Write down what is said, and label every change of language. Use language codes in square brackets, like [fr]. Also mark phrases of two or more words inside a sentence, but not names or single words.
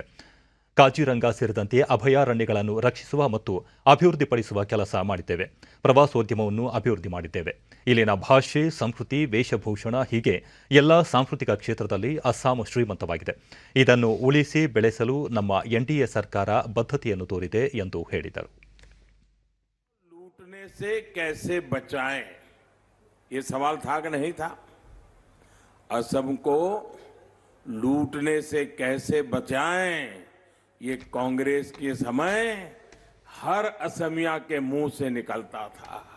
[kn] ಕಾಜಿರಂಗ ಸೇರಿದಂತೆ ಅಭಯಾರಣ್ಯಗಳನ್ನು ರಕ್ಷಿಸುವ ಮತ್ತು ಅಭಿವೃದ್ಧಿಪಡಿಸುವ ಕೆಲಸ ಮಾಡಿದ್ದೇವೆ. ಪ್ರವಾಸೋದ್ಯಮವನ್ನು ಅಭಿವೃದ್ಧಿ ಮಾಡಿದ್ದೇವೆ. ಇಲ್ಲಿನ ಭಾಷೆ, ಸಂಸ್ಕೃತಿ, ವೇಷಭೂಷಣ ಹೀಗೆ ಎಲ್ಲ ಸಾಂಸ್ಕೃತಿಕ ಕ್ಷೇತ್ರದಲ್ಲಿ ಅಸ್ಸಾಂ ಶ್ರೀಮಂತವಾಗಿದೆ. ಇದನ್ನು ಉಳಿಸಿ ಬೆಳೆಸಲು ನಮ್ಮ ಎನ್ಡಿಎ ಸರ್ಕಾರ ಬದ್ಧತೆಯನ್ನು ತೋರಿದೆ ಎಂದು ಹೇಳಿದರು. [hi] लूटने से कैसे बचाएं, ये सवाल था कि नहीं था? असम को लूटने से कैसे बचाएं, ये कांग्रेस के समय हर असमिया के मुंह से निकलता था.